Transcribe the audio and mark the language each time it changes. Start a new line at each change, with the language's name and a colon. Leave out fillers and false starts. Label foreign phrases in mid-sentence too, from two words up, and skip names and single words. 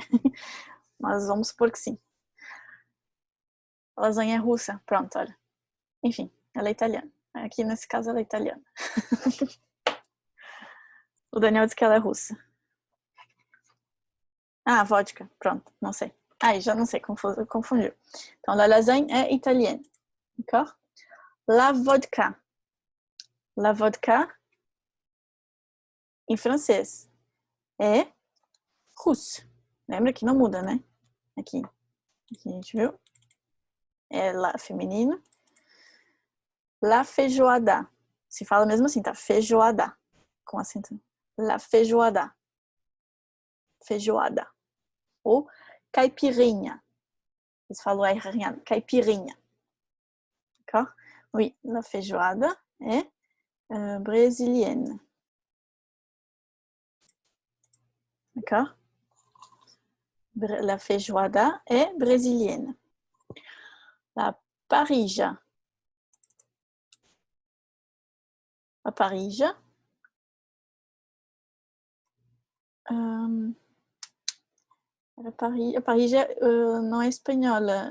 Portuguese: Mas vamos supor que sim. A lasanha é russa. Pronto, olha. Enfim, ela é italiana. Aqui nesse caso ela é italiana. O Daniel disse que ela é russa. Ah, vodka. Pronto, não sei. Ai, já não sei, confundiu. Então,
French: la lasagne é italienne. D'accord? La vodka. La vodka,
Portuguese: em francês, é russe. Lembra que não muda, né? Aqui a gente viu. É la feminino. La feijoada. Se fala mesmo assim, tá? Feijoada. Com acento. La feijoada. Feijoada. Ou caipirinha. Eles falam R, caipirinha.
French: D'accord? Oui, la feijoada é brésilienne. D'accord? La feijoada é brésilienne.
Portuguese: La parrilla. A parrilla. A parrilla não é espanhola.